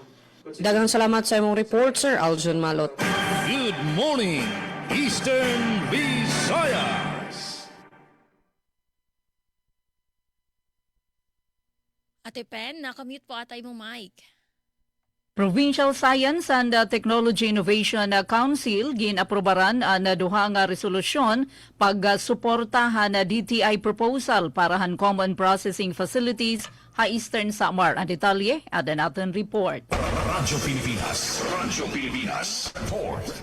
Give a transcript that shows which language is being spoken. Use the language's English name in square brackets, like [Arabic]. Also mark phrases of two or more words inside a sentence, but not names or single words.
[Waray] Daghang salamat sa imong report, Sir Aljon Malot. [English] Good morning, Eastern Visayas. [Waray] Ate Pen, nakamute po atay mong mic. Provincial Science and Technology Innovation Council ginaprobaran ang duha nga resolusyon pagsuportahan na DTI proposal para han common processing facilities ha Eastern Samar. Ang detalye, ada natin report. Radyo Pilipinas Report.